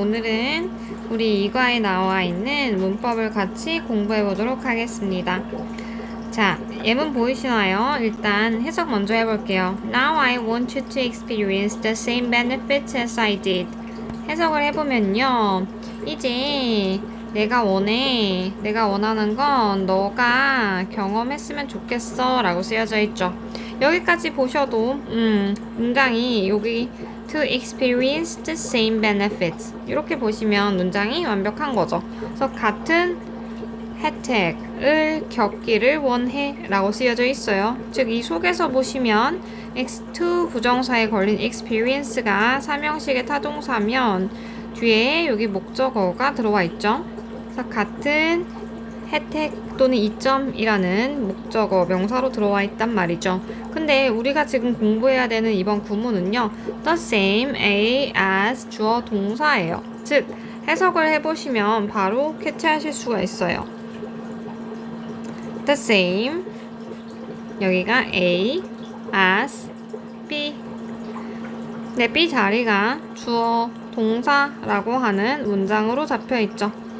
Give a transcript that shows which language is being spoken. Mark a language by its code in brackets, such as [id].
[ko] 오늘은 우리 이과에 나와 있는 문법을 같이 공부해 보도록 하겠습니다. 자, 예문 보이시나요? 일단 해석 먼저 해볼게요. [en] Now I want you to experience the same benefits as I did. [ko] 해석을 해보면요. 이제 내가 원하는 건 너가 경험했으면 좋겠어 라고 쓰여져 있죠. 여기까지 보셔도 문장이 여기 [en] to experience the same benefits [ko] 이렇게 보시면 문장이 완벽한 거죠. 그래서 같은 혜택을 겪기를 원해 라고 쓰여져 있어요. 즉 이 속에서 보시면 to 부정사에 걸린 experience가 삼형식의 타동사면 뒤에 여기 목적어가 들어와 있죠. 그래서 같은 혜택 또는 이점이라는 목적어 명사로 들어와 있단 말이죠. 근데 우리가 지금 공부해야 되는 이번 구문은요. [en] The same as [ko] 주어 동사예요. 즉 해석을 해보시면 바로 캐치하실 수가 있어요. [en] The same [ko] 여기가 [en] A as B [ko] 네, B 자리가 주어 동사라고 하는 문장으로 잡혀 있죠.